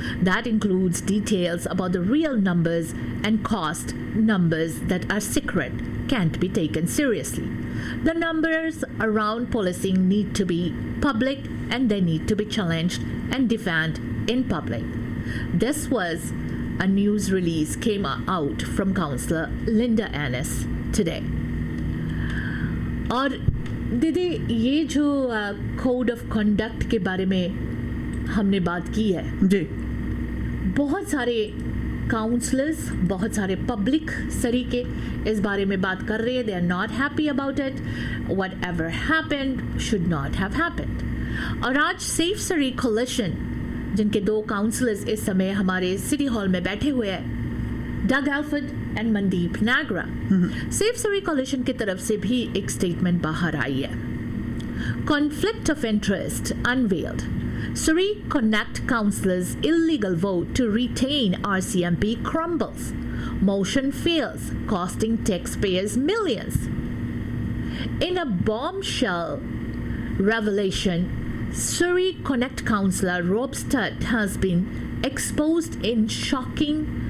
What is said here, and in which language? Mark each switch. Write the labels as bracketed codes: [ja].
[en] That includes details about the real numbers and cost numbers that are secret, can't be taken seriously. The numbers around policing need to be public and they need to be challenged and defended in public. This was a news release came out from Councillor Linda Ennis today. [hi] और दीदी, ये जो code of conduct के बारे में हमने बात की है जी, बहुत सारे काउंसलर्स, बहुत सारे पब्लिक सरी के इस बारे में बात कर रहे हैं। [en] They are not happy about it. Whatever happened should not have happened. [hi] और आज सेफ सरी कोलिशन, जिनके 2 काउंसलर्स इस समय हमारे सिटी हॉल में बैठे हुए हैं, डग Alford and Mandeep Nagra, safe सरी कोलिशन की तरफ से भी एक स्टेटमेंट बाहर आई है। [en] Conflict of interest unveiled. Surrey Connect Councillors' illegal vote to retain RCMP crumbles. Motion fails, costing taxpayers millions. In a bombshell revelation, Surrey Connect Councillor Rob Stutt has been exposed in shocking